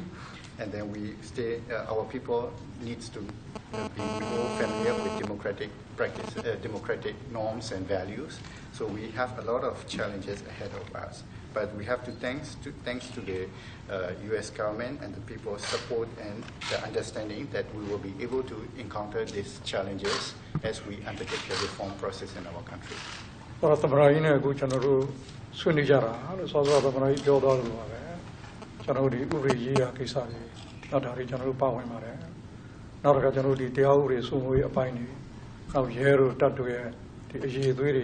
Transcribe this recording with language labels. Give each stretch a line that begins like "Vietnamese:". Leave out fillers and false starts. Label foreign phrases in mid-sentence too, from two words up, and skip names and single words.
English: And then our people needs to be more familiar with democratic practice, democratic norms and values. So we have a lot of challenges ahead of us. But we have to thanks to the U.S. government and the people's support and the understanding that we will be able to encounter these challenges as we undertake the reform process in our country.
Burmese: သမ္မတကြီးနဲ့အခုကျွန်တော်တို့ဆွေးနွေးကြတာလို့စောစောသမ္မတကြီးပြောသွားလို့ပါပဲကျွန်တော်တို့ဒီဥပဒေရေးရာကိစ္စတွေနောက်ဒါတွေကျွန်တော်တို့ပါဝင်ပါတယ်နောက်တစ်ခါကျွန်တော်တို့ဒီတရားဥပဒေစိုးမိုးရေးအပိုင်းတွေနောက်ရဲတို့တပ်တို့ရဲ့ဒီအရေးအသွေးတွေ